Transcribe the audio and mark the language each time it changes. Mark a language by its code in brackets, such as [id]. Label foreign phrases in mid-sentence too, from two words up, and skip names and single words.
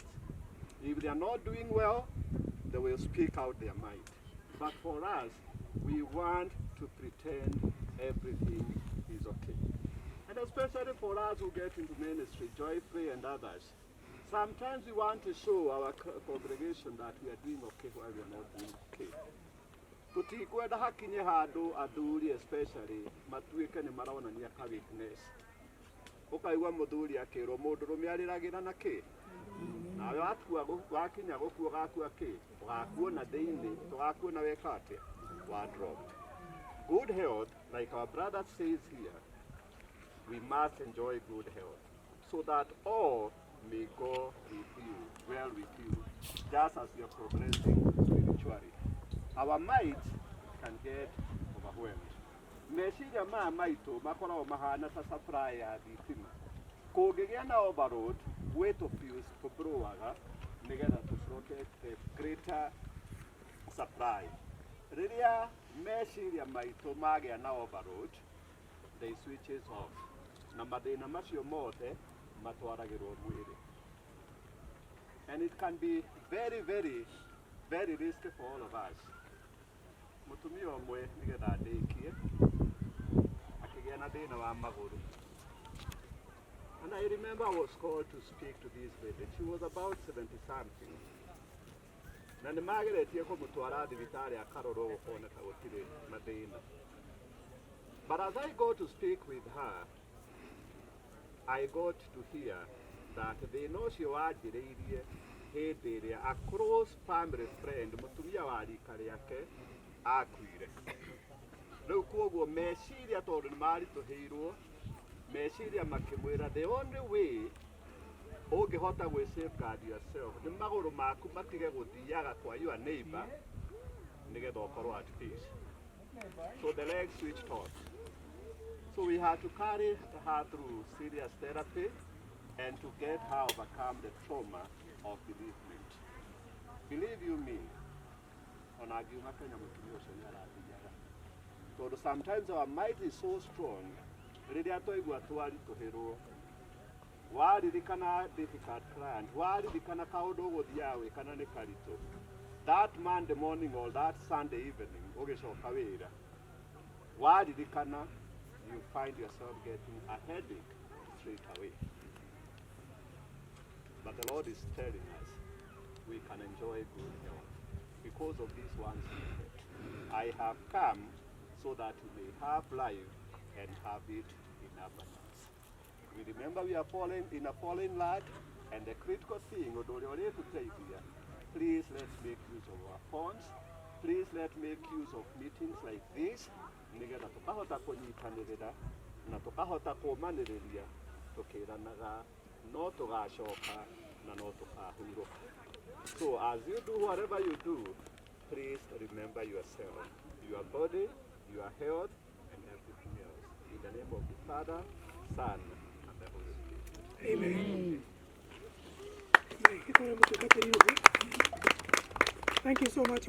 [en] If they are not doing well, they will speak out their might. But for us, we want to pretend everything is okay. And especially for us who get into ministry, Joyfree and others, sometimes we want to show our congregation that we are doing okay while we are not doing okay. [ki] Tutikwenda hakinye handu athuri especially matuike ni maronania ka weakness. Ukaigua muthuri akirwo mundu rume ariragira na ki nawe wakinya gukua gakua ki ugakuona thiini tugakuona weka atia wa drop. [en] Good health, like our brother says here, we must enjoy good health so that all may go with you, well with you, just as you are progressing spiritually. Our might can get overwhelmed. [ki] Meciria maitu makoragwo mahana ta supply ya thitima. Kũngĩgĩa na overload, [en] weight of fuse [ki] kũbroaga nĩgetha tũcoke [en] greater supply. [ki] Rĩrĩa meciria maitũ magĩa na overload, [en] they switches off. [ki] Na mathĩna macio mothe matwaragĩrwo mwĩrĩ. [en] And it can be very, very, very risky for all of us. [ki] Mũtumia ũmwe nĩgetha ndĩkie akĩgĩa na thĩna wa magũrũ. [en] And I remember I was called to speak to this lady. She was about 70 something. [ki] Na nĩ mageretie kũmũtwara thibitarĩ akarorwo gũkoneka gũtirĩ na thĩna. [en] But as I go to speak with her, I got to hear that [ki] thĩna ũcio wanjĩrĩirie hĩndĩ ĩrĩa [en] a close family friend [ki] mũtumia wa rika rĩake akuire. Rĩu kwoguo meciria tondũ nĩ maritũhĩirwo, meciria makĩmwĩra the only way ũngĩhota gwĩ [en] safeguard yourself [ki] nĩ magũrũ maku matige gũthiaga kwa [en] your neighbor [ki] nĩgetha ũkorwo [en] at peace. So the legs switched off. So we had to carry her through serious therapy and to get her overcome the trauma of bereavement. Believe you me, [ki] ona angiuma Kenya mũtumia ũcio nĩ arathiaga. [en] Tondũ sometimes our might is so strong, [ki] rĩrĩa twaigua twaritũhĩrwo, waririkana [en] difficult client, [ki] waririkana kaũndũ ũgũthiaga wĩkana nĩ karitũ, [en] that Monday morning or that Sunday evening [ki] ũgĩcoka wĩra, waririkana, [en] you find yourself getting a headache straight away. But the Lord is telling us we can enjoy good health because of this one secret. I have come so that you may have life and have it in abundance. We remember we are fallen in a fallen land, and the critical thing, please let's make use of our phones. Please let's make use of meetings like this. [ki] Nĩgetha tũkahota kũnyitanĩrĩra na tũkahota kũũmanĩrĩria tũkĩranaga no tũgacoka na no tũkahurũka. [en] So as you do whatever you do, please remember yourself, your body, your health, and everything else. In the name of the Father, Son, and the Holy Spirit. Amen. Thank you so much.